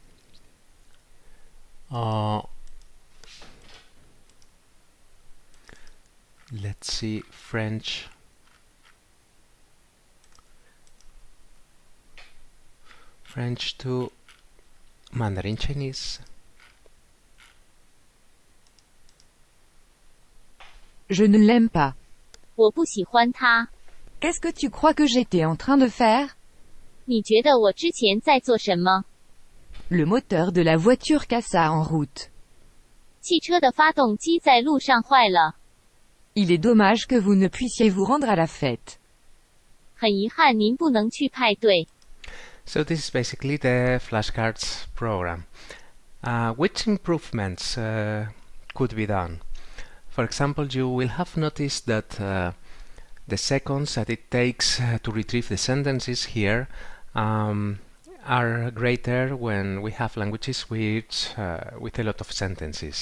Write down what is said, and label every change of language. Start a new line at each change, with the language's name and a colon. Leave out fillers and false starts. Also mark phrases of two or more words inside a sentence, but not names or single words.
English: Let's see, French. French to Mandarin Chinese.
French: Je ne l'aime pas.
Chinese: 我不喜欢他。
French: Qu'est-ce que tu crois que j'étais en train de faire?
Chinese: 你觉得我之前在做什么？
French: Le moteur de la voiture cassa en route.
Chinese: 汽车的发动机在路上坏了。
French: Il est dommage que vous ne puissiez vous rendre à la fête.
Chinese: 很遗憾您不能去派对。
English: So this is basically the flashcards program. Which improvements could be done? For example, you will have noticed that the seconds that it takes to retrieve the sentences here are greater when we have languages with a lot of sentences.